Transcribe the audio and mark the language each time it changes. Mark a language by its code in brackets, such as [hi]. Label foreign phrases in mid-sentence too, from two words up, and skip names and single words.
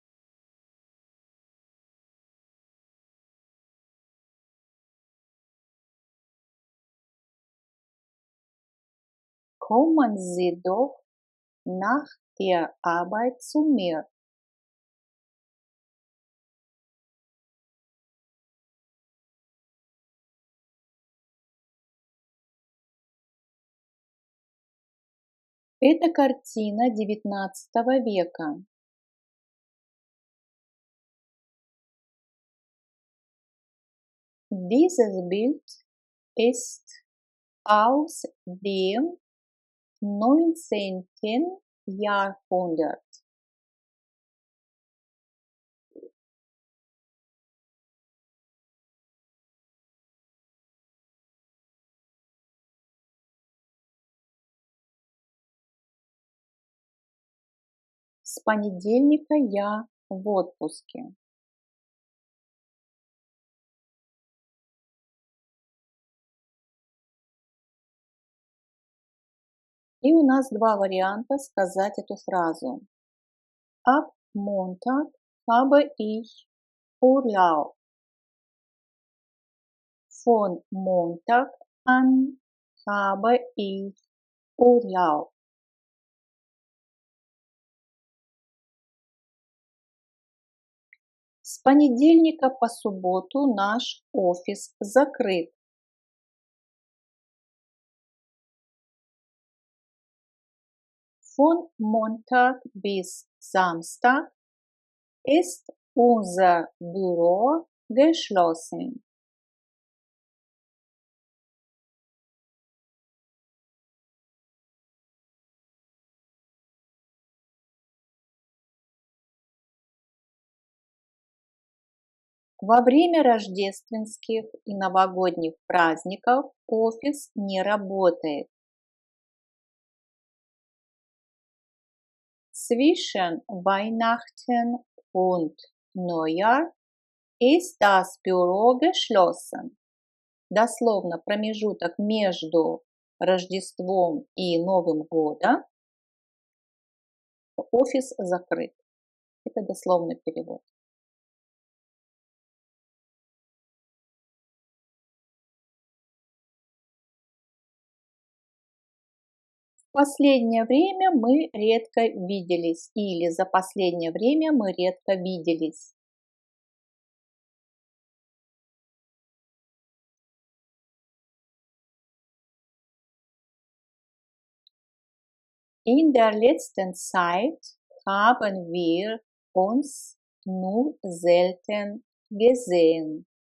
[de] Kommen Sie doch nach der Arbeit zu mir. [ru] Это картина XIX века. [de] Dieses Bild ist aus dem 19. Jahrhundert. [ru] С понедельника я в отпуске. И у нас два варианта сказать эту фразу. [de] Ab Montag habe ich Urlaub. Von Montag an habe ich Urlaub. [ru] С понедельника по субботу наш офис закрыт. [de] Von Montag bis Samstag ist unser Büro geschlossen. [ru] Во время рождественских и новогодних праздников офис не работает. [de] Zwischen Weihnachten und Neujahr ist das Büro geschlossen. [ru] Дословно промежуток между Рождеством и Новым годом офис закрыт. Это дословный перевод. В последнее время мы редко виделись или за последнее время мы редко виделись. [de] In der letzten Zeit haben wir uns nur selten gesehen.